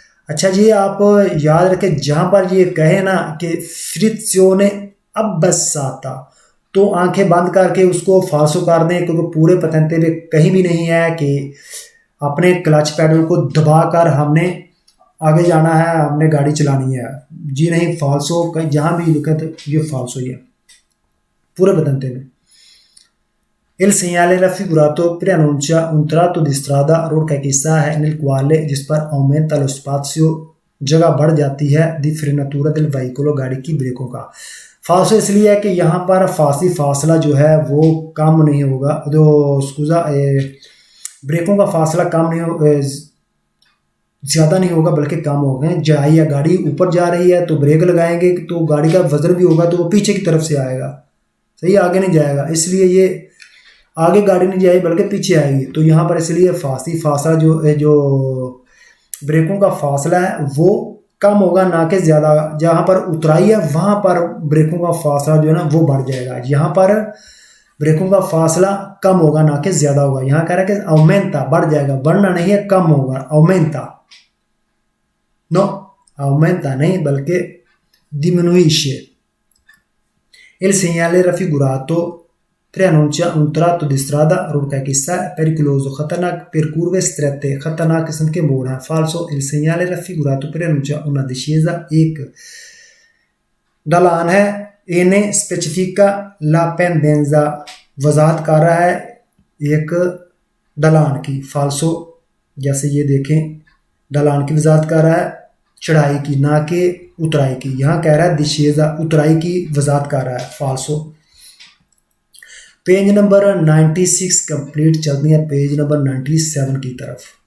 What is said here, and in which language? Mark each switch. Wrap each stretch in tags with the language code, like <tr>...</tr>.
<hi>अच्छा जी आप याद रखें जहां पर ये कहे ना कि फ्रिक्सियोने abbassata तो आंखें बंद करके उसको फाल्सो कर दें, क्योंकि पूरे पतंते में कहीं भी नहीं है कि अपने क्लच पैडल को दबाकर हमने आगे जाना है, हमने गाड़ी चलानी है जी, नहीं। फाल्सो कहीं जहां भी लिखा तो ये फाल्सो ही है पूरे पतंते में।</hi> <it>il segnale raffigurato preannuncia un tratto di strada,</it> <hi>road का एक हिस्सा है</hi> <it>nel quale,</it> <hi>जिस पर</hi> <it>aumenta lo spazio,</it> <hi>जगह बढ़ जाती है,</hi> <it>di frenatura del veicolo,</it> <hi>गाड़ी की ब्रेकों का। फाल्सो इसलिए है कि यहाँ पर फासी फासला जो है वो कम नहीं होगा, जो स्कूजा ब्रेकों का फासला कम नहीं हो, ज़्यादा नहीं होगा बल्कि कम होगा। चढ़ाई या गाड़ी ऊपर जा रही है तो ब्रेक लगाएंगे तो गाड़ी का वजन भी होगा तो वो पीछे की तरफ से आएगा, सही, आगे नहीं जाएगा। इसलिए ये आगे गाड़ी नहीं जाएगी बल्कि पीछे आएगी। तो यहाँ पर इसलिए फासी फासला जो ब्रेकों का फासला है वो कम होगा ना कि ज़्यादा। जहाँ पर उतराई है वहाँ पर ब्रेकों का फासला जो है ना वो बढ़ जाएगा, यहाँ पर ब्रेकों का फासला कम होगा ना कि ज़्यादा होगा। यहाँ कह रहा है कि aumenta, बढ़ जाएगा, बढ़ना नहीं है, कम होगा, aumenta, नो aumenta नहीं बल्कि diminuisce।</hi> <it>il segnale raffigurato preannuncia un tratto di strada,</it> <hi>road का एक हिस्सा,</hi> <it>pericoloso, खतरनाक, per curve strette,</it> <hi>खतरनाक किस्म के मोड़ हैं।</hi> <it>falso il segnale raffigurato preannuncia una discesa,</it> <hi>एक ढलान है।</hi> <it>ene specifica la pendenza,</it> <hi>वजाहत कर रहा है एक ढलान की। falso जैसे ये देखें ढलान की वजाहत कर रहा है, चढ़ाई की ना कि उतराई की। यहाँ कह रहा है discesa, उतराई की वजाहत कर रहा है। falso पेज नंबर 96 कंप्लीट, चलती है पेज नंबर 97 की तरफ।</hi>